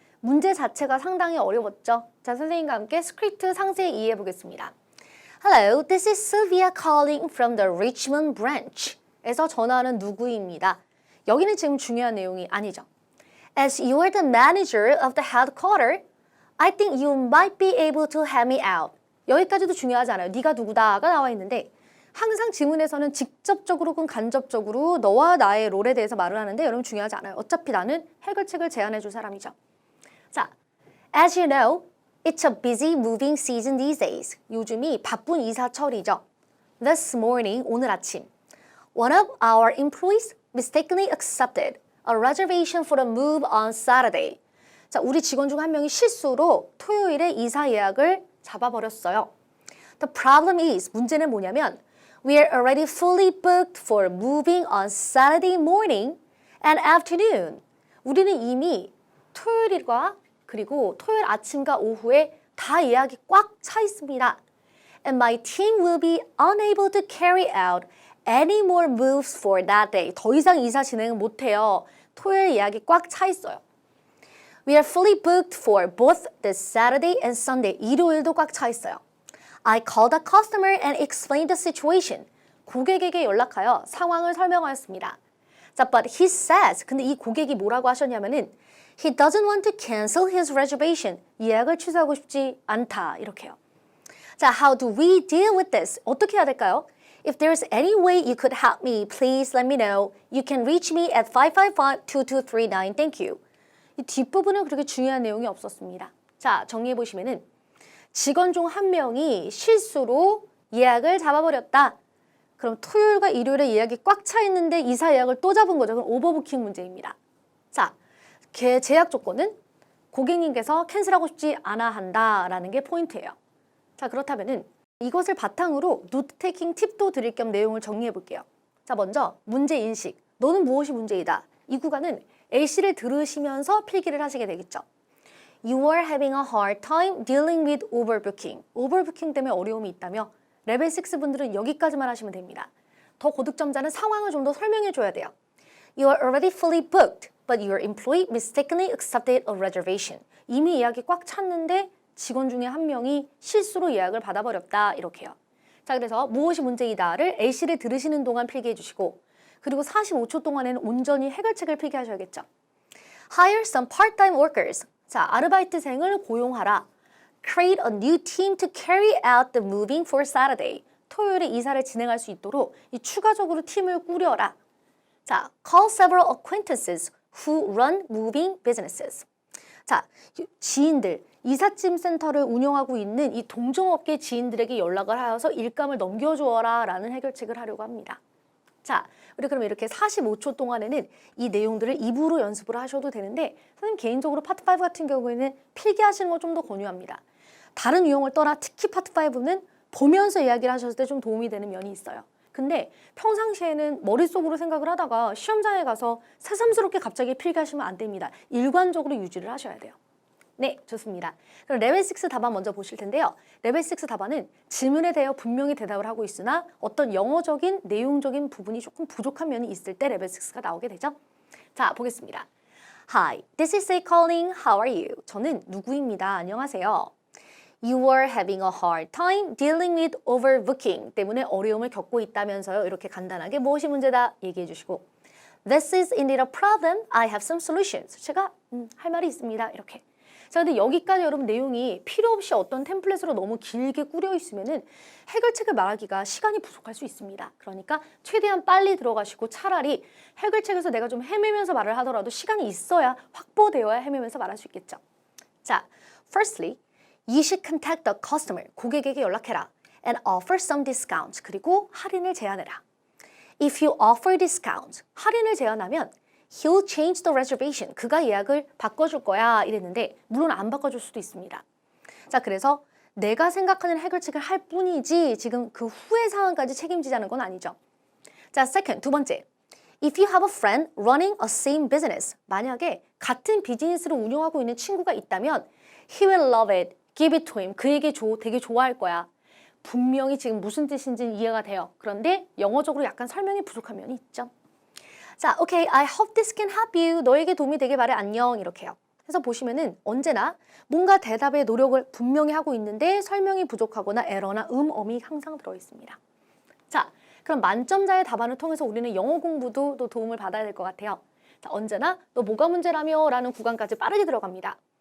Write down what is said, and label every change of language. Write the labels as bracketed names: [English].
[Korean] 문제 자체가 상당히 어려웠죠? 자, 선생님과 함께 스크립트 상세히 이해해 보겠습니다. [English] Hello, this is Sylvia calling from the Richmond branch. [Korean] 에서 전화하는 누구입니다. 여기는 지금 중요한 내용이 아니죠. [English] As you are the manager of the headquarters, I think you might be able to help me out. [Korean] 여기까지도 중요하지 않아요. 네가 누구다가 나와 있는데 항상 지문에서는 직접적으로 혹은 간접적으로 너와 나의 롤에 대해서 말을 하는데 여러분 중요하지 않아요. 어차피 나는 해결책을 제안해 줄 사람이죠. [English] 자, as you know, it's a busy moving season these days. [Korean] 요즘이 바쁜 이사철이죠. [English] This morning, [Korean] 오늘 아침, [English] one of our employees mistakenly accepted a reservation for a move on Saturday. [Korean] 자, 우리 직원 중 한 명이 실수로 토요일에 이사 예약을 잡아버렸어요. [English] The problem is, [Korean] 문제는 뭐냐면 [English] We are already fully booked for moving on Saturday morning and afternoon. [Korean] 우리는 이미 토요일과 그리고 토요일 아침과 오후에 다 예약이 꽉 차 있습니다. [English] And my team will be unable to carry out any more moves for that day. [Korean] 더 이상 이사 진행은 못해요. 토요일 예약이 꽉 차 있어요. [English] We are fully booked for both the Saturday and Sunday. [Korean] 일요일도 꽉 차 있어요. [English] I called the customer and explained the situation. [Korean] 고객에게 연락하여 상황을 설명하였습니다. [English] 자, but he says, [Korean] 근데 이 고객이 뭐라고 하셨냐면은 [English] he doesn't want to cancel his reservation. [Korean] 예약을 취소하고 싶지 않다. 이렇게요. [English] 자, how do we deal with this? [Korean] 어떻게 해야 될까요? [English] If there's any way you could help me, please let me know. You can reach me at 555-2239. Thank you. [Korean] 이 뒷부분은 그렇게 중요한 내용이 없었습니다. 자, 정리해 보시면은 직원 중 한 명이 실수로 예약을 잡아버렸다. 그럼 토요일과 일요일에 예약이 꽉 차 있는데 이사 예약을 또 잡은 거죠. 그럼 오버부킹 문제입니다. 자, 제약 조건은 고객님께서 캔슬하고 싶지 않아 한다라는 게 포인트예요. 자, 그렇다면은 이것을 바탕으로 노트 테이킹 팁도 드릴 겸 내용을 정리해 볼게요. 자, 먼저 문제 인식. 너는 무엇이 문제이다. 이 구간은 A씨를 들으시면서 필기를 하시게 되겠죠. [English] You are having a hard time dealing with overbooking. [Korean] 오버부킹 때문에 어려움이 있다며 레벨 6 분들은 여기까지만 하시면 됩니다. 더 고득점자는 상황을 좀 더 설명해 줘야 돼요. You are already fully booked, but your employee mistakenly accepted a reservation. 이미 예약이 꽉 찼는데 직원 중에 한 명이 실수로 예약을 받아버렸다. 이렇게요. 자, 그래서 무엇이 문제이다를 A씨를 들으시는 동안 필기해 주시고 그리고 45초 동안에는 온전히 해결책을 필기하셔야겠죠. [English] Hire some part-time workers. [Korean] 자, 아르바이트생을 고용하라. [English] Create a new team to carry out the moving for Saturday. [Korean] 토요일에 이사를 진행할 수 있도록 이 추가적으로 팀을 꾸려라. [English] 자, call several acquaintances who run moving businesses. [Korean] 자, 지인들, 이삿짐 센터를 운영하고 있는 이 동종업계 지인들에게 연락을 하여서 일감을 넘겨주어라 라는 해결책을 하려고 합니다. 자, 우리 그럼 이렇게 45초 동안에는 이 내용들을 입으로 연습을 하셔도 되는데 선생님 개인적으로 파트 5 같은 경우에는 필기하시는 걸 좀 더 권유합니다. 다른 유형을 떠나 특히 파트 5는 보면서 이야기를 하셨을 때 좀 도움이 되는 면이 있어요. 근데 평상시에는 머릿속으로 생각을 하다가 시험장에 가서 새삼스럽게 갑자기 필기하시면 안 됩니다. 일관적으로 유지를 하셔야 돼요. 네, 좋습니다. 그럼 레벨 6 답안 먼저 보실 텐데요. 레벨 6 답안은 질문에 대해 분명히 대답을 하고 있으나 어떤 영어적인 내용적인 부분이 조금 부족한 면이 있을 때 레벨 6가 나오게 되죠. 자, 보겠습니다. [English] Hi, this is A calling. How are you? [Korean] 저는 누구입니다. 안녕하세요. [English] You are having a hard time dealing with overbooking [Korean] 때문에 어려움을 겪고 있다면서요. 이렇게 간단하게 무엇이 문제다 얘기해 주시고 [English] This is indeed a problem. I have some solutions. [Korean] 제가 할 말이 있습니다. 이렇게. 자, 근데 여기까지 여러분 내용이 필요 없이 어떤 템플릿으로 너무 길게 꾸려 있으면은 해결책을 말하기가 시간이 부족할 수 있습니다. 그러니까 최대한 빨리 들어가시고 차라리 해결책에서 내가 좀 헤매면서 말을 하더라도 시간이 있어야 확보되어야 헤매면서 말할 수 있겠죠. [English] 자, firstly, you should contact the customer. [Korean] 고객에게 연락해라. [English] And offer some discounts. [Korean] 그리고 할인을 제안해라. [English] If you offer discounts, [Korean] 할인을 제안하면 [English] He'll change the reservation. [Korean] 그가 예약을 바꿔줄 거야 이랬는데 물론 안 바꿔줄 수도 있습니다. 자, 그래서 내가 생각하는 해결책을 할 뿐이지 지금 그 후의 상황까지 책임지자는 건 아니죠. 자, second, 두 번째. [English] If you have a friend running a same business. [Korean] 만약에 같은 비즈니스를 운영하고 있는 친구가 있다면 [English] He will love it. Give it to him. [Korean] 그에게 줘. 되게 좋아할 거야. 분명히 지금 무슨 뜻인지는 이해가 돼요. 그런데 영어적으로 약간 설명이 부족한 면이 있죠. [English] 자, okay, I hope this can help you. [Korean] 너에게 도움이 되길 바래. 안녕. 이렇게요. 그래서 보시면은 언제나 뭔가 대답의 노력을 분명히 하고 있는데 설명이 부족하거나 에러나 어미 항상 들어 있습니다. 자, 그럼 만점자의 답안을 통해서 우리는 영어 공부도 또 도움을 받아야 될 것 같아요. 자, 언제나 너 뭐가 문제라며? 라는 구간까지 빠르게 들어갑니다.